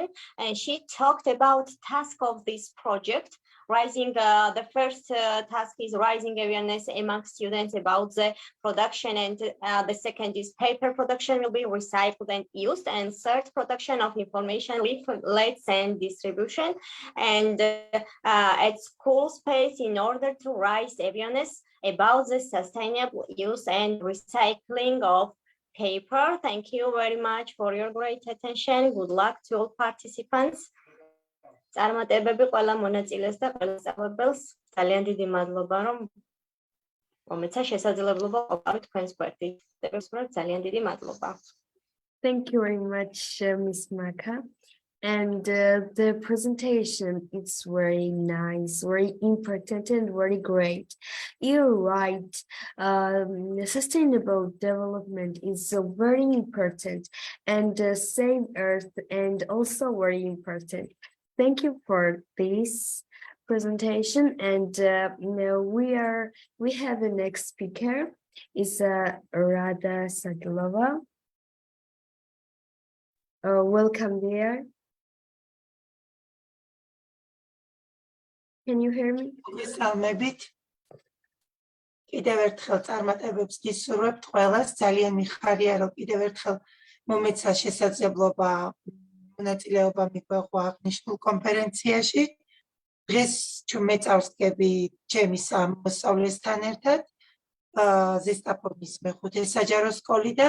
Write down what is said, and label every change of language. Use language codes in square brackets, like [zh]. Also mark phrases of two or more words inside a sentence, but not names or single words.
[en] And she talked about task of this project, raising the first task is raising awareness among students about the production, and the second is paper production will be recycled and used, and third production of information leaflets and distribution, and at school space in order to raise awareness about the sustainable use and recycling of paper. Thank you very much for your great attention. Good luck to all participants. [ka] წარმატებები ყველა მონაწილეს და ყველა სწავლებელს. ძალიან დიდი მადლობა რომ მომეცა შესაძლებლობა ყოფილიყო თქვენს გვერდით. ძალიან დიდი მადლობა. [en] Thank you very much, Miss Maka. And the presentation is very nice, very important, and very great. You're right. Sustainable development is very important, and save Earth, and also very important. Thank you for this presentation. And we have a next speaker. Is Rada Sadlova. Welcome there. Can you hear me? [ka] მოგესალმებით. კიდევ ერთხელ წარმატებებს გისურვებთ ყველას. ძალიან მიხარია რომ კიდევ ერთხელ მომეცა შესაძლებლობა მონაწილეობა მიგვეღო აღნიშნულ კონფერენციაში. დღეს ჩვენ მეწავსკები ჩემი მოსწავლესთან ერთად ზესტაფონის მეხუთე საჯარო სკოლიდან.